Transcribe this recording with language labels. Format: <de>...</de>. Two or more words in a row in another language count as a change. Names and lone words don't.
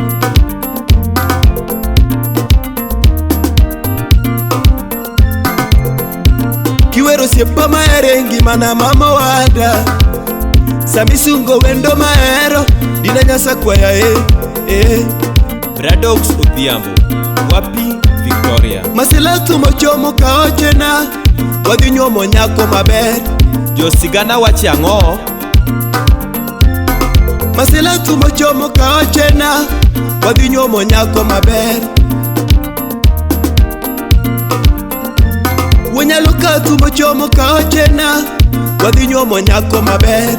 <luo>Kiwero siepa maerengi mana mama wada. Samisungo wendo maero dina nyasa kwaya Bradox Odhiambo.</luo> <sw>Wapi Victoria.</sw> <luo>Masela tumo chomo kaochena wadhi nyuomo nyako maber. Jo sigana wachi ang'o. Masela tumo chomo kaochena wadhi nyuomo nyako maber. Wanyalo ka tumo chomo kaochena wadhi nyuomo nyako maber.</luo>